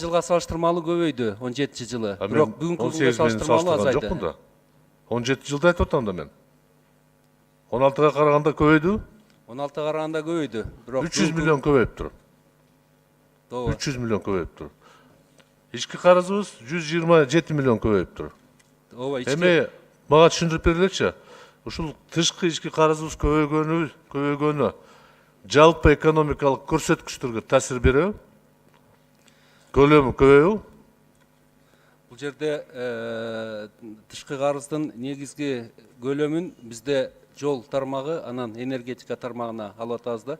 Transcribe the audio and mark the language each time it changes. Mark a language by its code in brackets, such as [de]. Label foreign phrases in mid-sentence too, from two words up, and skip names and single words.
[kk] 16 жылға салыштырмалы көбейді 17 жылы. Бірақ бүгінгі күнге салыштырмалы азайды. 17 жылда айтып отырмын да мен. 16-ға қарағанда көбейді? 16-ға қарағанда көбейді. 300 миллион көбейіп тұр. 300 миллион көбейіп тұр. Ішкі қарызыбыз 127 миллион көбейіп тұр. [ky] Эми мага түшүндүрүп берилечи. Ушул тышкы ички карызыбыз көбөйгөнү жалпы экономикалык көрсөткүчтөргө таасир береби? Көлөмү көбөйбү? Бул жерде тышкы карыздын негизги көлөмүн бизде жол тармагы, анан энергетика тармагына алып атабыз да.